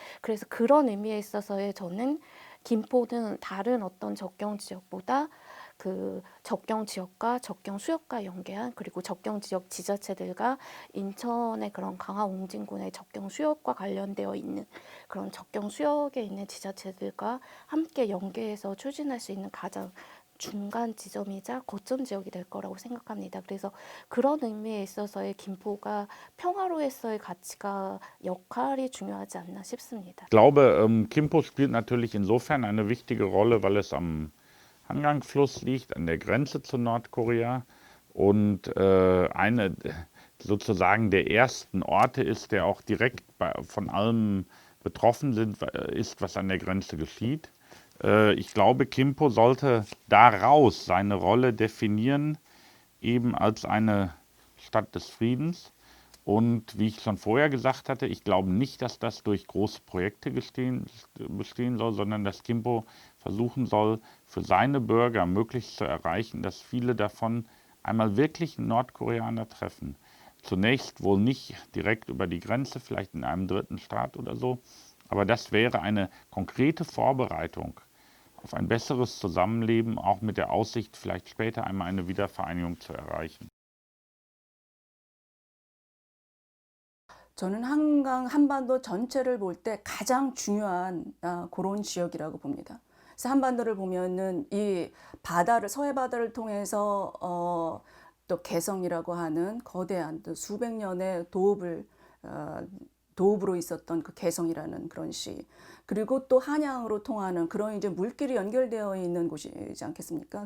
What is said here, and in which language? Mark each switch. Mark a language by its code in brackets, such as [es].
[ko] 그래서 그런 의미에 있어서의 저는 김포는 다른 어떤 접경 지역보다 그 접경 지역과 접경 수역과 연계한 그리고 접경 지역 지자체들과 인천의 그런 강화 옹진군의 접경 수역과 관련되어 있는 그런 접경 수역에 있는 지자체들과 함께 연계해서 추진할 수 있는 가장 중간 지점이자 거점 지역이 될 거라고 생각합니다. 그래서 그런 의미에 있어서의 김포가 평화로에서의 가치가 역할이 중요하지 않나 싶습니다. [de] Ich glaube, Kimpo spielt natürlich insofern eine wichtige Rolle, weil es am Hangangsfluss liegt, an der Grenze zu Nordkorea und eine sozusagen der ersten Orte ist, der auch direkt von allem betroffen ist, was an der Grenze geschieht. Ich glaube, Kimpo sollte daraus seine Rolle definieren, eben als eine Stadt des Friedens. Und wie ich schon vorher gesagt hatte, ich glaube nicht, dass das durch große Projekte bestehen soll, sondern dass Kimpo versuchen soll, für seine Bürger möglichst zu erreichen, dass viele davon einmal wirklich einen Nordkoreaner treffen. Zunächst wohl nicht direkt über die Grenze, vielleicht in einem dritten Staat oder so, aber das wäre eine konkrete Vorbereitung auf ein besseres Zusammenleben, auch mit der Aussicht, vielleicht später einmal eine Wiedervereinigung zu erreichen. [ko] 저는 한강 한반도 전체를 볼 때 가장 중요한 그런 지역이라고 봅니다. 그래서 한반도를 보면은 이 바다를 서해 바다를 통해서 또 개성이라고 하는 거대한 또 수백 년의 도읍으로 있었던 그 개성이라는 그런 시, 그리고 또 한양으로 통하는 그런 이제 물길이 연결되어 있는 곳이지 않겠습니까?